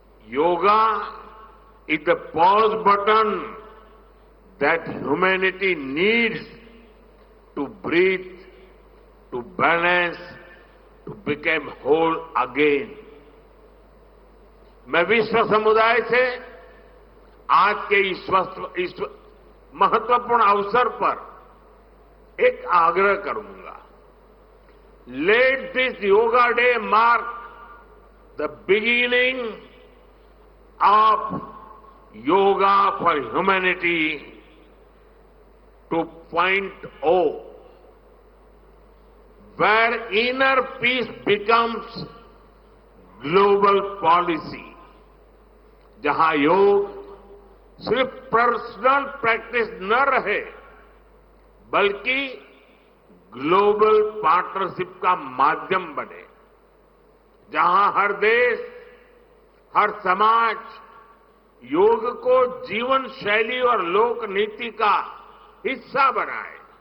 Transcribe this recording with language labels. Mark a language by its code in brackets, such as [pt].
[en] Yoga is the pause button that humanity needs to breathe, to balance, to become whole again. [hi] मैं विश्व समुदाय से आज के इस महत्वपूर्ण अवसर पर एक आग्रह करूंगा। [en] Let this Yoga Day mark the beginning of Yoga for Humanity 2.0. where inner peace becomes global policy, [hi] जहां योग सिर्फ पर्सनल प्रैक्टिस न रहे, बल्कि ग्लोबल पार्टनरशिप का माध्यम बने, जहां हर देश, हर समाज योग को जीवन शैली और लोक नीति का हिस्सा बनाए,